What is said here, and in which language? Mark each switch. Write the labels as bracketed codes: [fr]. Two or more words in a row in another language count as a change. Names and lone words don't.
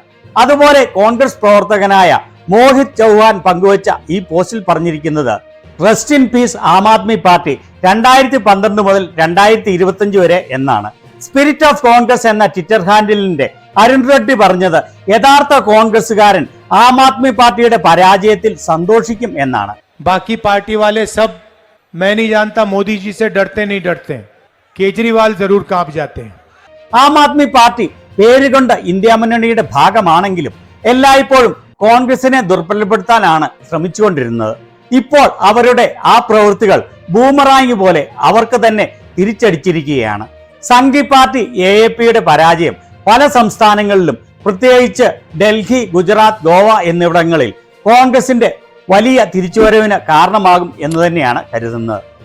[ml] അതുപോലെ കോൺഗ്രസ് പ്രവർത്തകനായ മോഹിത് ചൗഹാൻ പങ്കുവച്ച ഈ പോസ്റ്റിൽ പറഞ്ഞിരിക്കുന്നത് [en] rest in peace [ml] ആം ആദ്മി പാർട്ടി 2012 മുതൽ 2025 വരെ എന്നാണ്. സ്പിരിറ്റ് ഓഫ് കോൺഗ്രസ് എന്ന ട്വിറ്റർ ഹാൻഡിലിന്റെ അരുൺ റെഡ്ഡി പറഞ്ഞത് യഥാർത്ഥ കോൺഗ്രസുകാരൻ ആം ആദ്മി പാർട്ടിയുടെ പരാജയത്തിൽ സന്തോഷിക്കും എന്നാണ്. [hi] बाकी पार्टी वाले सब मैं नहीं जानता मोदी जी से डरते नहीं डरते, केजरीवाल जरूर कांप जाते हैं. [ml] ആം ആദ്മി പാർട്ടി പേരുകൊണ്ട് ഇന്ത്യ മുന്നണിയുടെ ഭാഗമാണെങ്കിലും എല്ലായ്പ്പോഴും കോൺഗ്രസിനെ ദുർബലപ്പെടുത്താനാണ് ശ്രമിച്ചുകൊണ്ടിരുന്നത്. ഇപ്പോൾ അവരുടെ ആ പ്രവൃത്തികൾ ബൂമറാങ് പോലെ അവർക്ക് തന്നെ തിരിച്ചടിച്ചിരിക്കുകയാണ്. സംഘി പാർട്ടി AAPയുടെ പരാജയം പല സംസ്ഥാനങ്ങളിലും പ്രത്യേകിച്ച് ഡൽഹി, ഗുജറാത്ത്, ഗോവ എന്നിവിടങ്ങളിൽ കോൺഗ്രസിന്റെ വലിയ തിരിച്ചുവരവിന് കാരണമാകും എന്ന് തന്നെയാണ് കരുതുന്നത്.